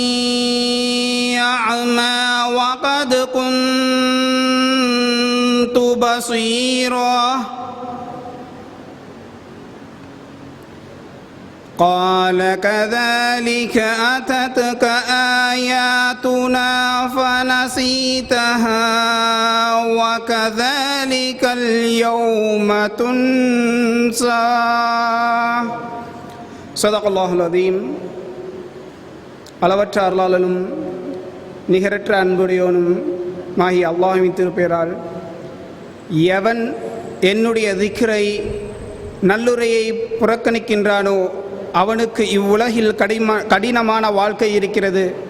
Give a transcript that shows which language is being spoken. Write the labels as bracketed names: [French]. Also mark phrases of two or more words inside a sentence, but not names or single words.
[Arabic] أعمى وقد كنت بصيرا قال كذلك أتتك آياتنا فنسيتها وكذلك اليوم تنسى صدق الله العظيم. [Tamil] அளவற்ற அருளாளனும் நிகரற்ற அன்புடையோனும் மாகிய அல்லாஹ்வின் திருப்பெயரால் எவன் என்னுடைய திக்ரை நல்லுரையை புறக்கணிக்கின்றானோ அவனுக்கு இவ்வுலகில் கடினமான வாழ்க்கை இருக்கிறது.